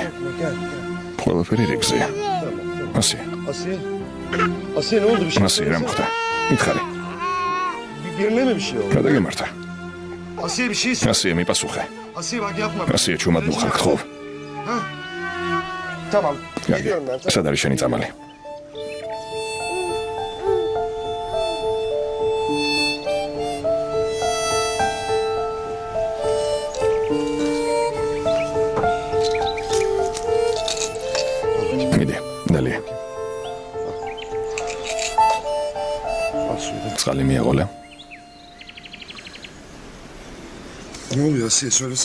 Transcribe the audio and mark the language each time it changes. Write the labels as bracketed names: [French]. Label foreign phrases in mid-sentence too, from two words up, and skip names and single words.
[Georgian] ყველაფერი რიგზეა. ასიე. [Turkish] Asiye ne oldu bir şey? [Georgian] ასიე რა მოხდა? მითხარი. [Turkish] Birine mi bir şey oldu? [Georgian] რა დაგემართა? [Turkish] Asiye bir şey söyle. [Georgian] ასიე მიპასუხე. [Turkish] Asiye bak yapma. [Georgian] ასიე ჩუმად მოხარ გთხოვ. [Turkish] Tamam. [Georgian] კარგი. [Turkish] Gidiyorum ben. [Georgian] სად არის შენი წამალი? მიდი, დალია. [Turkish] Al suyu da. [Georgian] წყალი მიეღოლა. [Turkish] Ne oluyor Asiye söylesene.